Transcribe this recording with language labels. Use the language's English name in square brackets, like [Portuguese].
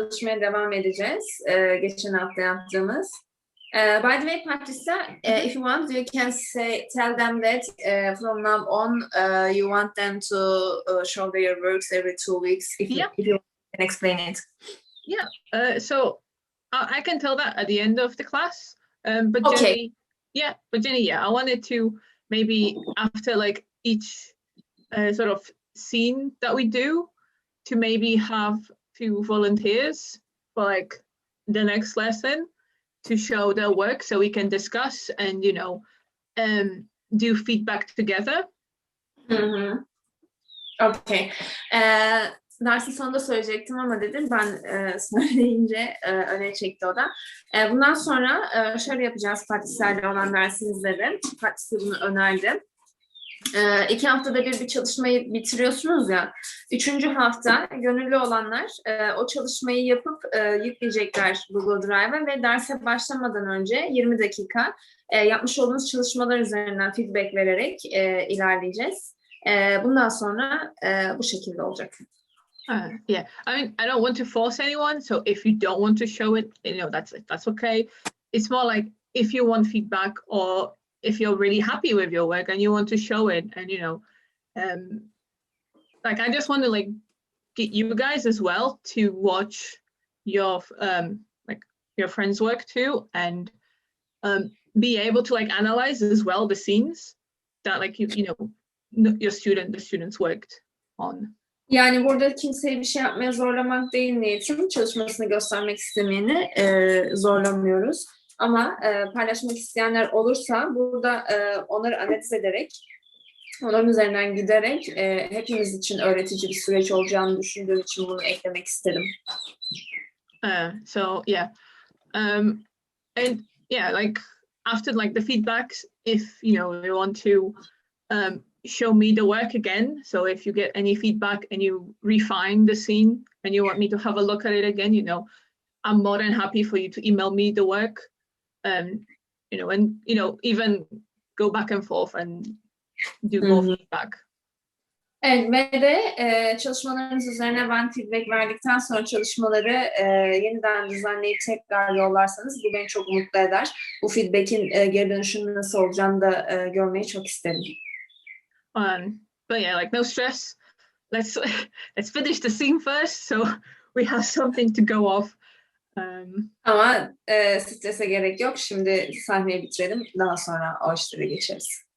[Turkish] çalışmaya devam edeceğiz. Geçen hafta yaptığımız. [English] By the way, Patricia, if you want, you can tell them that from now on, you want them to show their works every 2 weeks. If you can explain it. Yeah. So I can tell that at the end of the class. But Okay. Jenny, I wanted to maybe after like each sort of scene that we do, to maybe have few volunteers for like the next lesson to show their work so we can discuss and do feedback together. Okay. [Turkish] Dersin sonunda söyleyecektim ama dedim ben söyleyince öne çekti o da. Bundan sonra şöyle yapacağız Patricia'yla olan dersinizde de. Patricia bunu önerdi. 2 haftada bir çalışmayı bitiriyorsunuz ya. 3. hafta gönüllü olanlar o çalışmayı yapıp yükleyecekler Google Drive'a ve derse başlamadan önce 20 dakika yapmış olduğunuz çalışmalar üzerinden feedback vererek ilerleyeceğiz. Bundan sonra bu şekilde olacak. [English] Yeah, I mean, I don't want to force anyone, so if you don't want to show it, that's okay. It's more like if you want feedback or if you're really happy with your work and you want to show it, and like I just want to like get you guys as well to watch your like your friends' work too, and be able to like analyze as well the scenes that like the students worked on. [Turkish] Yani burada kimseyi bir şey yapmaya zorlamak değil niyetim. Çalışmasını göstermek istemeyeni zorlamıyoruz. Ama paylaşmak isteyenler olursa burada onları analiz ederek, onların üzerinden giderek hepimiz için öğretici bir süreç olacağını düşündüğüm için bunu eklemek istedim. [English] So yeah, and yeah, like after like the feedbacks, if you want to show me the work again, so if you get any feedback and you refine the scene and you want me to have a look at it again, I'm more than happy for you to email me the work. And even go back and forth and do more feedback. [Turkish] Evet ve de çalışmalarınız üzerine ben feedback verdikten sonra çalışmaları yeniden düzenleyip tekrar yollarsanız bu beni çok mutlu eder. Bu feedback'in geri dönüşünün nasıl olacağını da görmeyi çok isterim. [English] But yeah, like no stress. Let's finish the scene first, so we have something to go off. [Turkish] Ama strese gerek yok. Şimdi sahneyi bitirelim. Daha sonra o işlere geçeriz.